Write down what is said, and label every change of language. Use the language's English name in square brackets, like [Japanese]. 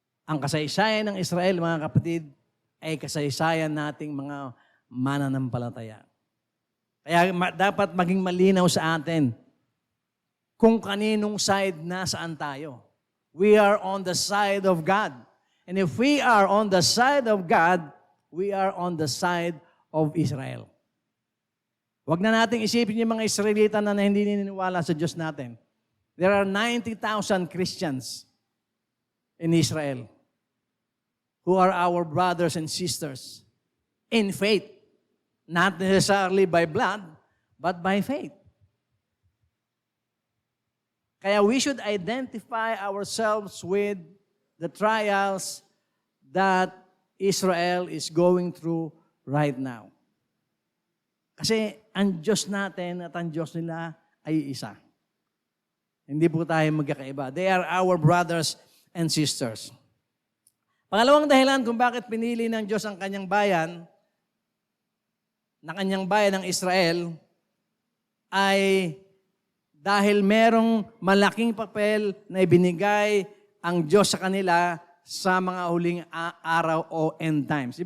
[Filipino] Ang kasaysayan ng Israel, mga kapatid, ay kasaysayan nating mga mananampalataya. Kaya dapat maging malinaw sa atin kung kaninong side nasaan tayo. [English] We are on the side of God. And if we are on the side of God, we are on the side of Israel. [Filipino] Huwag na nating isipin yung mga Israelita na hindi naniniwala sa Diyos natin. [English] There are 90,000 Christians in Israel who are our brothers and sisters in faith. Not necessarily by blood, but by faith. Kaya we should identify ourselves with the trials that Israel is going through right now. [Filipino] Kasi ang Diyos natin at ang Diyos nila ay isa. Hindi po tayo magkakaiba. [English] They are our brothers and sisters. [Filipino] Pangalawang dahilan kung bakit pinili ng Diyos ang kanyang bayan, na kanyang bayan ng Israel, ay dahil merong malaking papel na ibinigay ang Diyos sa kanila sa mga huling araw o [English] end times.